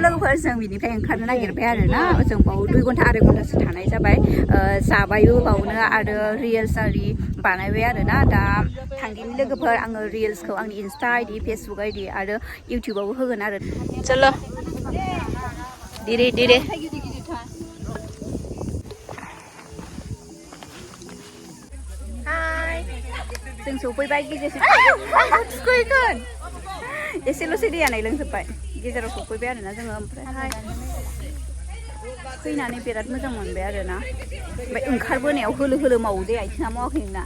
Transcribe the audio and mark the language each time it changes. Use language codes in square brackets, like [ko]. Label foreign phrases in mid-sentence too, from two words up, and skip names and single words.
[brx] लोगोफोर जों बिनिफ्राय ओंखारनो नागिरबाय आरोना जों बाव 2 घन्टा 2.5 घन्टासो थानाय जाबाय जाबायबो बावनो आरो रिल्स आरि बानायबाय आरोना दा थांगिनि लोगोफोर आङो रिल्सखौ आंनि [en] insta ID Facebook ID [brx] आरो इउटिउबावबो होगोन आरो चलो धीरे धीरे जों सफैबाय गेजेरसिम थुखैगोन एसेल'सै दैयानो लोंजोब्बाय गेजेराव सफैबाय आरोना जोङो ओमफ्रायहाय फैनानै बिराद मोजां मोनबाय आरोना ओमफ्राय ओंखारबोनायाव होलो होलो मावो दे आथिङा मावाखै नोंना